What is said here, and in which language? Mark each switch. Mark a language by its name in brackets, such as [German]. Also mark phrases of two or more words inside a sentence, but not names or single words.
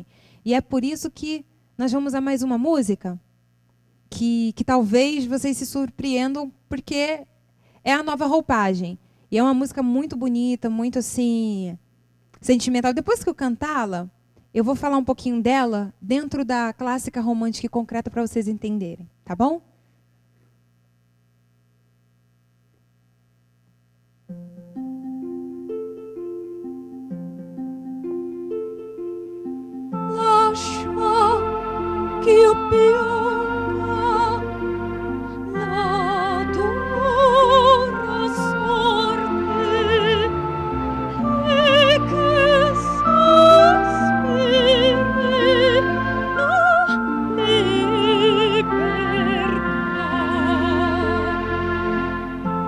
[Portuguese] E é por isso que nós vamos a mais uma música que talvez vocês se surpreendam, porque é a nova roupagem. E é uma música muito bonita, muito assim, sentimental. Depois que eu cantá-la, eu vou falar um pouquinho dela dentro da clássica romântica e concreta para vocês entenderem, tá bom? [Italian] Lascia che io pianga la dura sorte e che sospiri la libertà.